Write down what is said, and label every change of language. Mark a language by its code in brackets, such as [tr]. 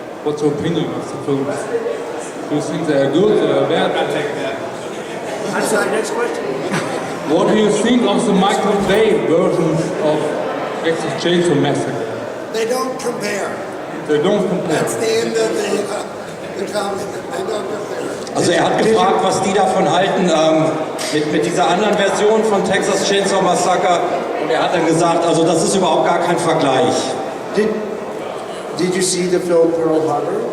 [en] What's your opinion of the films? Do you think they are good or bad? I'll take that. I'm sorry, next question. What do you think of the Michael Bay version of Texas Chain Saw Massacre? They don't compare. They don't compare. That's the end of the comment. They don't compare. [de] Also er hat gefragt, was die davon halten mit dieser anderen Version von Texas Chain Saw Massacre, und er hat dann gesagt, also das ist überhaupt gar kein Vergleich. [en] Did you see the film Pearl Harbor?